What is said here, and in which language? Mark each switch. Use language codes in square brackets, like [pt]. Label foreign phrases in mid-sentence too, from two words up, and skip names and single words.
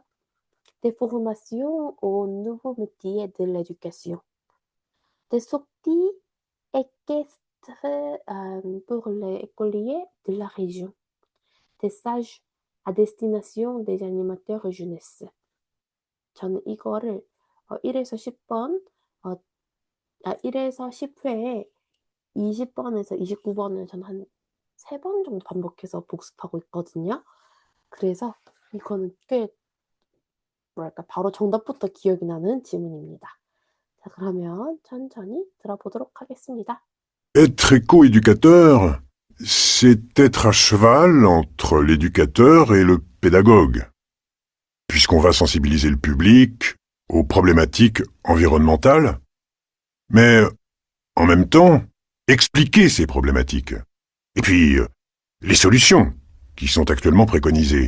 [fr] des formations aux nouveaux métiers de l'éducation, des sorties équestres pour les écoliers de la région, des stages à destination des animateurs jeunesse. [ko] 저는 이거를 1에서 10번, 1에서 10회에 20번에서 29번을 전 한 3번 정도 반복해서 복습하고 있거든요. 그래서 이거는 꽤 바로 정답부터 기억이 나는 지문입니다. 자, 그러면 천천히 들어보도록 하겠습니다. [fr] Être éco-éducateur, c'est être à cheval entre l'éducateur et le pédagogue, puisqu'on va sensibiliser le public aux problématiques environnementales, mais en même temps, expliquer ces problématiques, et puis les solutions qui sont actuellement préconisées.